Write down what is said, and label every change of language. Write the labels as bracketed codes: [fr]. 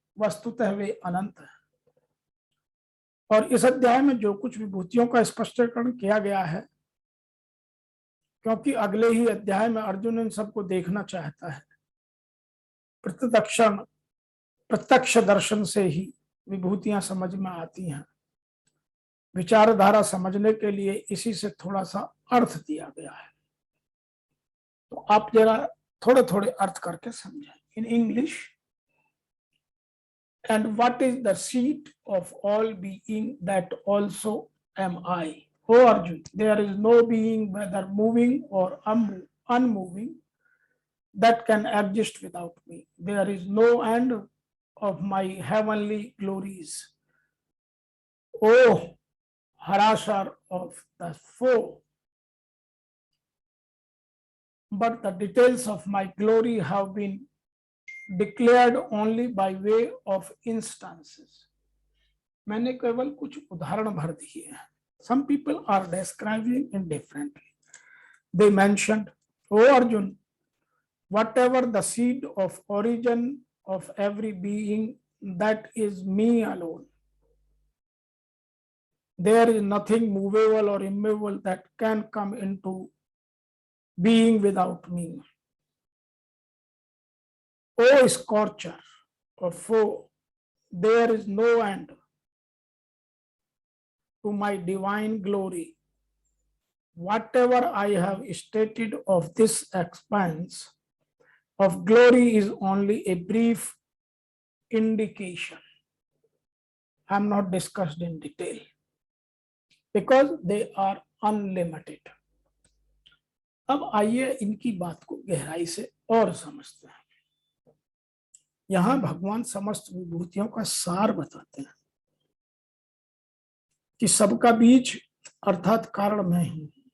[hi] वस्तुतः वे अनंत है। और इस अध्याय में जो कुछ विभूतियों का स्पष्टीकरण किया गया है, क्योंकि अगले ही अध्याय में अर्जुन इन सबको देखना चाहता है, प्रत्यक्ष दर्शन से ही विभूतियां समझ में आती हैं। विचारधारा समझने के लिए इसी से थोड़ा सा अर्थ दिया गया है, तो आप जरा थोड़े थोड़े अर्थ करके समझें। [en] In English, and what is the seat of all being, that also am I. O Arjun, there is no being, whether moving or unmoving, that can exist without me. There is no end of my heavenly glories. O harasser of the foe, but the details of my glory have been declared only by way of instances. [hi] मैंने केवल कुछ उदाहरण भर दिए हैं। [en] Some people are describing it differently. They mentioned, O Arjun, whatever the seed of origin of every being, that is me alone. There is nothing movable or immovable that can come into being without me. O scorcher or foe, there is no end to my divine glory. Whatever I have stated of this expanse of glory is only a brief indication. I am not discussed in detail because they are unlimited. [hi] अब आइए इनकी बात को गहराई से और समझते हैं। यहां भगवान समस्त विभूतियों का सार बताते हैं कि सबका बीज अर्थात कारण मैं ही।